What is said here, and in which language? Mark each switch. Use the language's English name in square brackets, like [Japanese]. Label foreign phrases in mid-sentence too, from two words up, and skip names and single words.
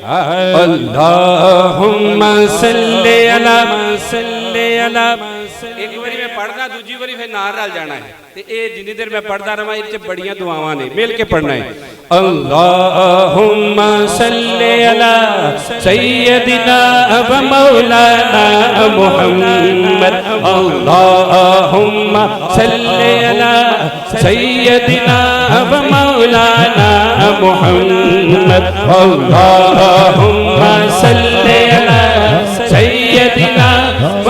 [Arabic] اللهم صل على [Punjabi] ایک باری میں پڑھنا دوجی باری فیر نال رل جانا ہے تے اے جنی دیر میں پڑھدا رہا اس بڑیاں دعاواں نے مل کے پڑھنا ہے. [Arabic] اللهم صل على سيدنا و مولانا محمد اللهم صل على سيدنا و مولانا محمد اللهم صل على سيدنا و